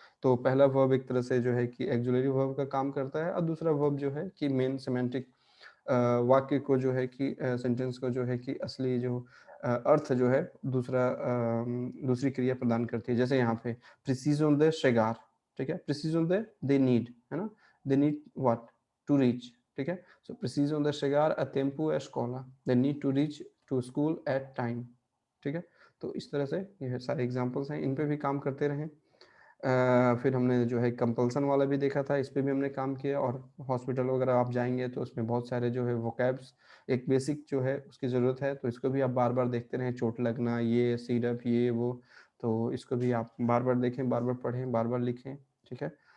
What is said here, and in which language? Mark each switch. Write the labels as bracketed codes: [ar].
[hi] तो पहला वर्ब एक तरह से जो है कि ऑक्सिलियरी वर्ब का काम करता है और दूसरा वर्ब जो है कि मेन सिमेंटिक वाक्य को जो है कि सेंटेंस को जो है कि असली जो अर्थ जो है दूसरी क्रिया प्रदान करती है। जैसे यहाँ पे प्रिसिज़न द शेगार, ठीक है? प्रिसिज़न द दे नीड, है ना? दे need what? To reach, ठीक है? [pt] सो प्रिसिज़न द शेगार a tempo à escola. [en] They need to reach to school at time, [hi] ठीक है? तो इस तरह से ये सारे एग्ज़ाम्पल्स हैं, इन पे भी काम करते रहें। फिर हमने जो है कंपल्सन वाला भी देखा था, इस पे भी हमने काम किया और हॉस्पिटल वगैरह आप जाएँगे तो उसमें बहुत सारे जो है वोकैब्स एक बेसिक जो है उसकी ज़रूरत है, तो इसको भी आप बार-बार देखते रहें, चोट लगना, ये सिरप, ये वो, तो इसको भी आप बार-बार देखें, बार-बार पढ़ें, बार-बार लिखें, ठीक है?